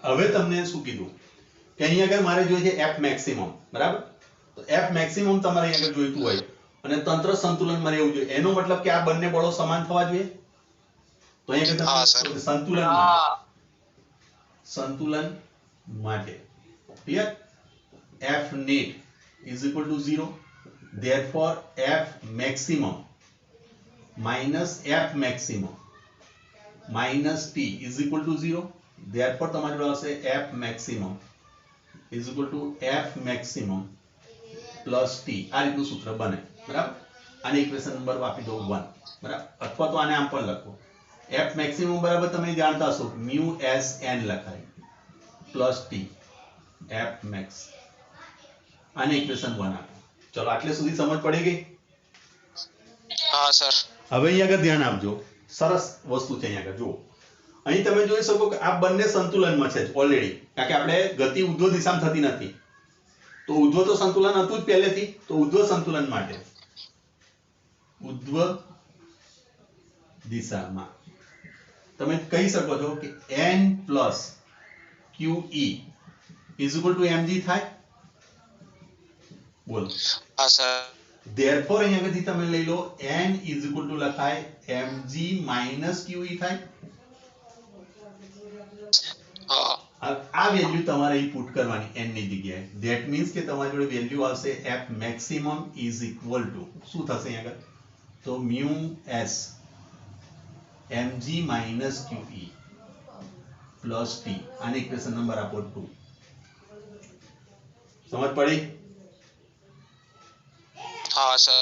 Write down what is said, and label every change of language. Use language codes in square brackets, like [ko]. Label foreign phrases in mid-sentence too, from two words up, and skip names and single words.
[gu] હવે તમને શું કીધું કે અહીંયા આગળ મારે જોઈએ છે F મેક્સિમમ, બરાબર? તો F મેક્સિમમ તમારે અહીંયા આગળ જોઈતું હોય અને તંત્ર સંતુલનમાં રહેવું જોઈએ. એનો મતલબ કે આ બંને બળો સમાન થવા જોઈએ. તો અહીંયા હા, આગળ સર. સંતુલન માટે, સંતુલન માટે ક્લિયર? [en] F net is equal to 0. Therefore F maximum minus F maximum minus T is equal to 0. Therefore [gu] તમારી જોડે આવશે [en] F maximum is equal to F maximum plus T. [gu] આ રીતનું સૂત્ર બને, બરાબર? આને [en] equation number [gu] આપી દો 1, બરાબર? અથવા તો આને આમ પણ લખો. F maximum બરાબર તમે જાણતા હશો [en] mu s n [gu] લખાય [en] plus T F max. [gu] આને ઇક્વેશન 1 આપો. ચલો, આટલે સુધી સમજ પડી ગઈ? હા સર હવે અહીંયા આગળ ધ્યાન આપજો. સરસ વસ્તુ છે. અહીંયા આગળ જુઓ, અહીં તમે જોઈ શકો કે આ બંને સંતુલનમાં છે ઓલરેડી, કારણ કે આપણે ગતિ ઉધ્વ દિશામાં થતી નથી. તો ઉધ્વ તો સંતુલન હતું જ પહેલેથી. તો ઉધ્વ સંતુલન માટે ઉધ્વ દિશામાં તમે કહી શકો છો કે [en] n plus QE is equal to mg [gu] થાય. બોલો. હા સર therefore અહીંયા આગળથી તમે લઈ લો [en] n is equal to [gu] લખાય [en] mg minus QE [gu] થાય. હા આ વેલ્યુ તમારે અહીં પુટ કરવાની n ની જગ્યાએ. [en] that means [gu] કે તમારી જોડે વેલ્યુ આવશે [en] F maximum is equal to [gu] શું થશે અહીંયા આગળ? [en] તો mu s mg minus QE plus T. [gu] આને [en] equation number [gu] આપો 2. સમજ પડી? હા સર